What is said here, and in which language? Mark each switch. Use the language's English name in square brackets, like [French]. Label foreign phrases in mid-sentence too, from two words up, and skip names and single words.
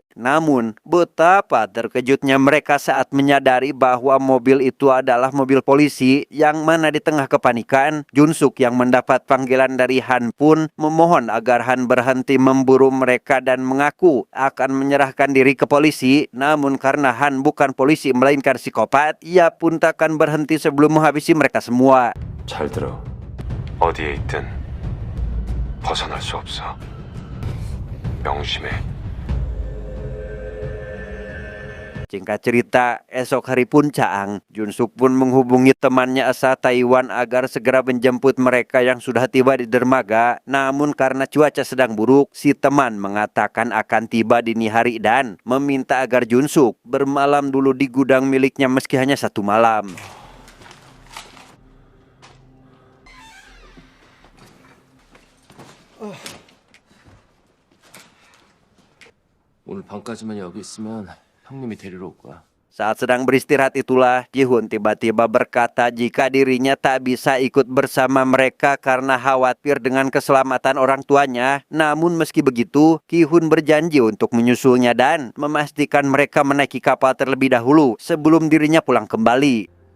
[Indonesian] Namun, betapa terkejutnya mereka saat menyadari bahwa mobil itu adalah mobil polisi, yang mana di tengah kepanikan, Junsuk yang mendapat panggilan dari Han pun memohon agar Han berhenti memburu mereka dan mengaku akan menyerahkan diri ke polisi. Namun karena Han bukan polisi melainkan psikopat, ia pun takkan berhenti sebelum menghabisi mereka semua. [Korean] 잘 들어. 어디에 있든 벗어날 수 없어. 명심해. [Indonesian] Singkat cerita, esok hari puncak, Junsuk pun menghubungi temannya asal Taiwan agar segera menjemput mereka yang sudah tiba di dermaga. Namun karena cuaca sedang buruk, si teman mengatakan akan tiba dini hari dan meminta agar Junsuk bermalam dulu di gudang miliknya meski hanya 1 malam. [Korean] 오늘 밤까지만 여기 있으면 형님이 데리러 올 거야. [Indonesian] Saat sedang beristirahat itulah, Ki-hun tiba-tiba berkata jika dirinya tak bisa ikut bersama mereka karena khawatir dengan keselamatan orang tuanya. Namun meski begitu, Ki-hun berjanji untuk menyusulnya dan memastikan mereka menaiki kapal terlebih dahulu sebelum dirinya pulang kembali.